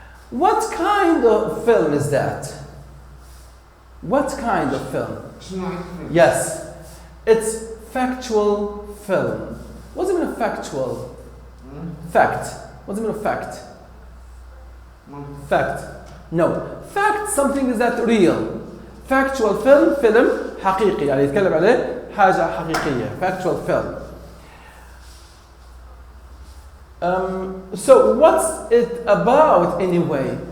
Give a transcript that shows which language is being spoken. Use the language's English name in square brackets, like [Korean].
[English] What kind of film is that? What kind of film? Yes, it's factual film. What's the meaning of factual? Fact. What's the meaning of fact? Fact. No. Fact, something is that real. Factual film, [Arabic] فيلم حقيقي يعني يتكلم عليه حاجة حقيقية. [English] Factual film. So what's it about anyway?